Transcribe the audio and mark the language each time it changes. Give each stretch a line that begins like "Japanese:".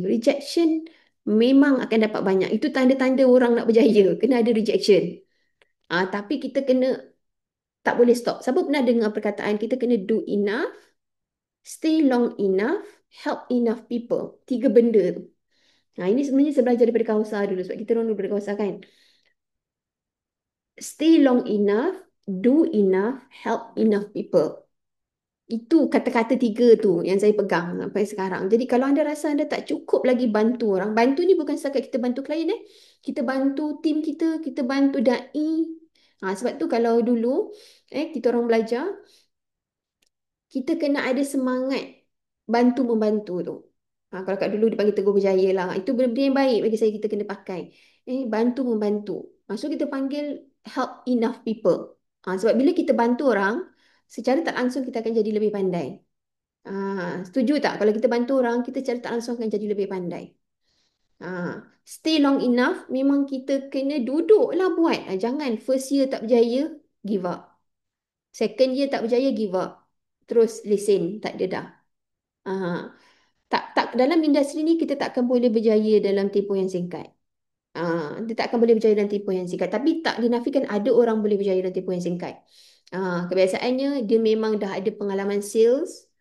Malay: Rejection memang akan dapat banyak. Itu tanda-tanda orang nak berjaya. Kena ada rejection. Tapi kita kena tak boleh stop. Siapa pernah dengar perkataan kita kena
English: do enough, stay long enough, help enough people.
Malay: Tiga benda tu. Ini sebenarnya saya belajar daripada Kausar dulu sebab kita orang dulu daripada Kausar kan.
English: Stay long enough, do enough, help enough people.
Malay: Itu kata-kata tiga tu yang saya pegang sampai sekarang. Jadi kalau anda rasa anda tak cukup lagi bantu orang, bantu ni bukan setakat kita bantu klien kita bantu tim kita bantu dai. Sebab tu kalau dulu kita orang belajar, kita kena ada semangat bantu membantu tu. Kalau kat dulu dipanggil Teguh Berjaya lah. Itu benda-benda yang baik bagi saya kita kena pakai. Bantu membantu.
English: So
Malay: kita panggil
English: help enough people.
Malay: Sebab bila kita bantu orang, secara tak langsung kita akan jadi lebih pandai. Setuju tak? Kalau kita bantu orang, kita secara tak langsung akan jadi lebih pandai.
English: Stay long enough,
Malay: memang kita kena duduk lah buat. Jangan
English: first year
Malay: tak berjaya,
English: give up. Second year
Malay: tak berjaya,
English: give up.
Malay: Terus lesen, tak ada dah. Ah, tak dalam industri ni kita tak akan boleh berjaya dalam tempoh yang singkat. Dia tak akan boleh berjaya dalam tempoh yang singkat. Tapi tak dinafikan ada orang boleh berjaya dalam tempoh yang singkat. Kebiasaannya dia memang dah ada pengalaman sales.